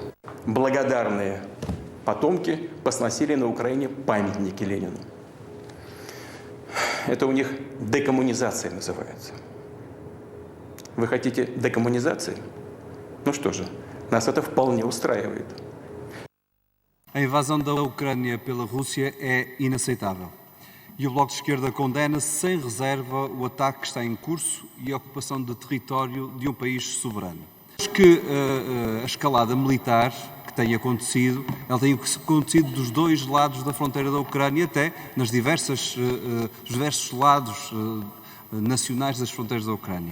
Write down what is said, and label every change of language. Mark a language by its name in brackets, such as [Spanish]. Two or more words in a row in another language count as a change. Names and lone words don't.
[Russian] Благодарные потомки посносили на Украине памятники Ленину. Это у них декоммунизация называется. Вы хотите декоммунизации? Ну что же, нас это вполне устраивает. [Portuguese] A invasão da Ucrânia pela Rússia é inaceitável. E o Bloco de Esquerda condena sem reserva o ataque que está em curso e a ocupação de território de um país soberano. Acho que a escalada militar que tem acontecido, ela tem acontecido dos dois lados da fronteira da Ucrânia, até nos diversos lados nacionais das fronteiras da Ucrânia.